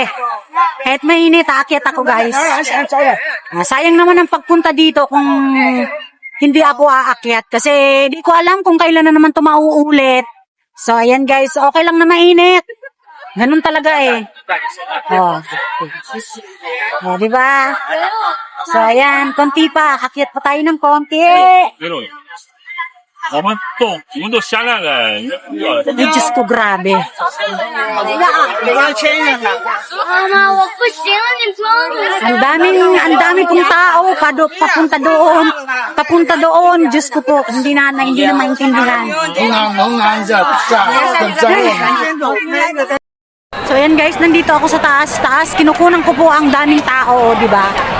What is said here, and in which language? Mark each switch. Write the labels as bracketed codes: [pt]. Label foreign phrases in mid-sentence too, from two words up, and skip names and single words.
[tl] Kahit mainit, aakyat ako guys. Sayang naman ang pagpunta dito kung hindi ako aakyat. Kasi di ko alam kung kailan na naman ito mauulit. So, ayan guys. Okay lang na mainit. Ganun talaga eh. Diba? So, ayan. Konti pa. Akyat pa tayo ng konti. [zh] 我们都下来了。 [tl] Ay, Diyos ko, grabe. [zh] 妈妈，我不行了，你装着。 [tl] Ang dami pong tao. Papunta doon. Diyos ko po, hindi na maintindihan. So ayan guys, nandito ako sa taas. Kinukunan ko po ang daming tao, di ba?